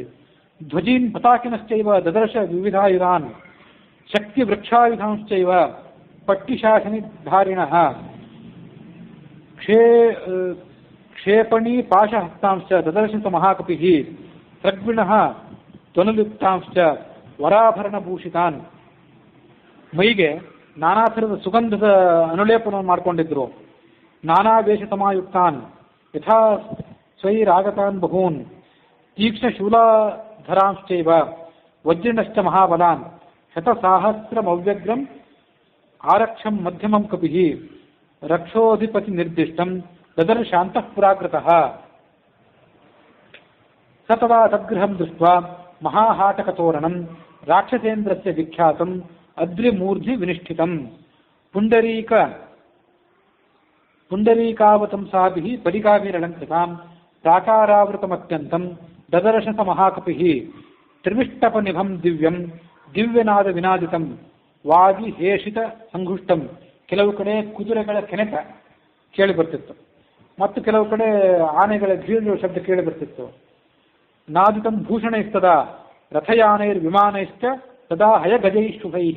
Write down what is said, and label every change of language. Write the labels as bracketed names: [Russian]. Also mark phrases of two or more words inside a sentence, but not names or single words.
[Sanskrit] ಧ್ವಜೀನ್ ಪತಾಕಿನಶ್ಚೈವ ದದರ್ಶ ವಿವಿಧಾಯುಧಾನ್ ಶಕ್ತಿ ವೃಕ್ಷಾಯುಧಾಂಶ್ಚೈವ ಪಟ್ಟಿಶಾಸನಿ ಧಾರಿಣಃ ಕ್ಷೇಪಣಿ ಪಾಶಹಸ್ತಾಂಶ್ಚ ದದರ್ಶಿತ ಮಹಾಕಪಿಃ ಸದ್ವಿಣಃ ತ್ವನುಲಿಪ್ತಾಂಶ್ಚ ವರಾಭರಣಭೂಷಿತಾನ್. [Kannada] ಮೈಗೆ ನಾನಾ ಥರದ ಸುಗಂಧದ ಅನುಲೇಪನವನ್ನು ಮಾಡಿಕೊಂಡಿದ್ರು. [Sanskrit] ನಾನಾ ವೇಷತಮಾಯುಕ್ತಾನ್ ಯಥಾ ಸ್ವೈರಾಗತಾನ್ ಬಹೂನ್ ತೀಕ್ಷ್ಣ ಶೂಲಾಧರಾಂಶ್ಚೈವ ವಜ್ರಿನಶ್ಚ ಮಹಾಬಲಾನ್ ಶತಸಾಹಸ್ರಮವ್ಯಗ್ರಂ ಆರಕ್ಷಂ ಮಧ್ಯಮಂ ಕಪಿಃ ರಕ್ಷೋಧಿಪತಿ ನಿರ್ದಿಷ್ಟಂ ದದರ್ಶಾಂತಃ ಪುರಾಕೃತಃ. ಸ ತದಾ ತದ್ಗೃಹಂ ದೃಷ್ಟ್ವಾ ಮಹಾಹಾಟಕತೋರಣಂ ರಾಕ್ಷಸೇಂದ್ರಸ್ಯ ವಿಖ್ಯಾತಂ ಅದ್ರಿಮೂರ್ಧಿ ವಿನಿಷ್ಠಿತಂ ಪುಂಡರೀಕಾವತಂಸಾಭಿಃ ಪರಿಕಾಭಿರಲಂಕೃತಾಂ ಪ್ರಾಕಾರಾವೃತಮತ್ಯಂತಂ ದದರ್ಶಸ ಮಹಾಕಪಿಃ ತ್ರಿವಿಷ್ಟಪನಿಭಂ ದಿವ್ಯಂ ದಿವ್ಯನಾದ ವಿನಾದಿತಂ ವಾದಿ ಹೇಷಿತ ಸಂಘುಷ್ಟಂ. [Kannada] ಕೆಲವು ಕಡೆ ಕುದುರೆಗಳ ಕೆನೆತ ಕೇಳಿ ಬರ್ತಿತ್ತು, ಮತ್ತು ಕೆಲವು ಕಡೆ ಆನೆಗಳ ಘೀಳುವ ಶಬ್ದ ಕೇಳಿ ಬರ್ತಿತ್ತು. [Sanskrit] ನಾದಿತಂ ಭೂಷಣೈಸ್ತದ ರಥಯಾನೈರ್ ವಿಮಾನೈಶ್ಚ ತದಾ ಹಯಗಜೈ ಶುಭೈಹಿ.